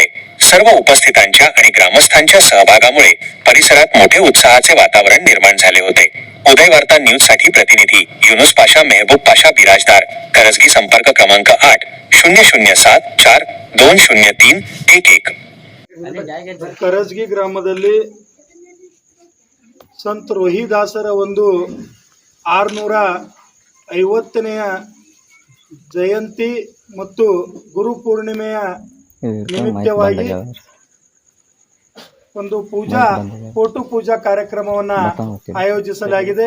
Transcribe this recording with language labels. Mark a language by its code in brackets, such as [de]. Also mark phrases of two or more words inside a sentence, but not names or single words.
[mr] सर्व उपस्थितांच्या आणि ग्रामस्थांच्या सहभागामुळे परिसरात मोठे उत्साहाचे वातावरण निर्माण झाले होते. उदय वार्ता न्यूज साठी प्रतिनिधी युनुस पाशा, मेहबूब पाशा, बिराजदार, करजगी. संपर्क क्रमांक 80074203111. [kn] करजगी ಗ್ರಾಮದಲ್ಲಿ ಸಂತ ರೋಹಿದಾಸರ ಒಂದು 650ನೇ ಜಯಂತಿ ಮತ್ತು ಗುರು ಪೂರ್ಣಿಮೆಯ ನಿಮಿತ್ತವಾಗಿ ಒಂದು ಫೋಟೋ ಪೂಜಾ ಕಾರ್ಯಕ್ರಮವನ್ನು ಆಯೋಜಿಸಲಾಗಿದೆ.